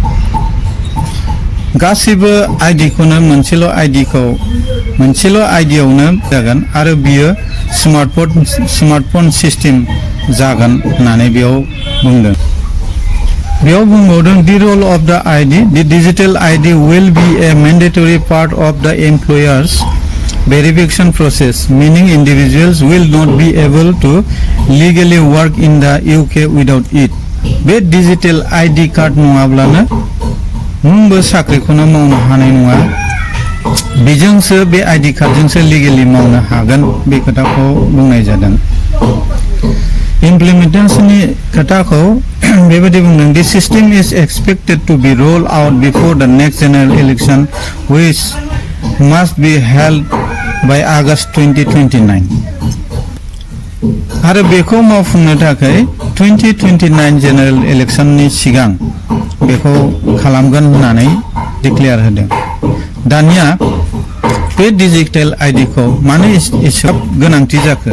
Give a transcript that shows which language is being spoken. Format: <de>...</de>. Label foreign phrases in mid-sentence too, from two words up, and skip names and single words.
<brx>गासैबो आइडिखौनो मोनसेल' आइडियावनो जागोन आरो बियो</brx> <en>smartphone system</en> <brx>जागोन होननानै बेयाव बुंदों। बेयाव बुंबावदों</brx> <en>the role of the ID the digital ID will be a mandatory part of the employer's verification process, meaning individuals will not be able to legally work in the UK without it.</en> <brx>बे डिजिटल आइडि कार्ड नङाब्लानो नोंबो साख्रिखौनो मावनो हानाय नङा। बेजोंसो बे आइडि कार्डजोंसो लिगेलि मावनो हागोन बे खोथाखौ बुंनाय जादों। इमप्लिमेन्टेशननि खोथाखौ बेबायदि बुंदों</brx> <en>the system is expected to be rolled out before the next general election which must be held by August 2029</en> <brx>आरो बेखौ मावफुंनो थाखाय 2029 जेनेरेल इलेक्शननि सिगां बेखौ खालामगोन होननानै डिक्लेयार होदों। दानिया बे डिजिटल आइडिखौ मानो एसेबां गोनांथि जाखो?</brx>